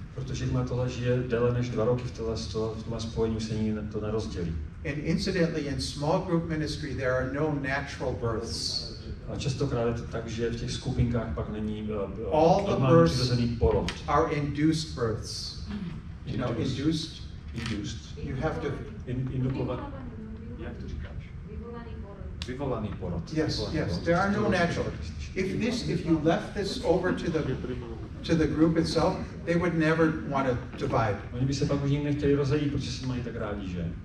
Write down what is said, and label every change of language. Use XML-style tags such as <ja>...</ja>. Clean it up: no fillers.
<cs>Protože má tohle žije déle než 2 roky v tomhle spojení, se nikdy to nerozdělí.</cs> <en>And incidentally, in small group ministry, there are no natural births.</en> <cs>A častokrát je to tak, že v těch skupinkách pak není</cs> <en>all the births</en> <cs>porod.</cs> <en>Are induced births. You know, induced. You have to</en> <cs>indukovat. Jak to říkáš? Vyvolaný porod.</cs> <en>Yes. There are no natural. If you left this over to the group itself, they would never want to divide.</en> <cs>Oni by se pak už nikdy nechtěli rozejít, protože se mají tak rádi, že?</cs>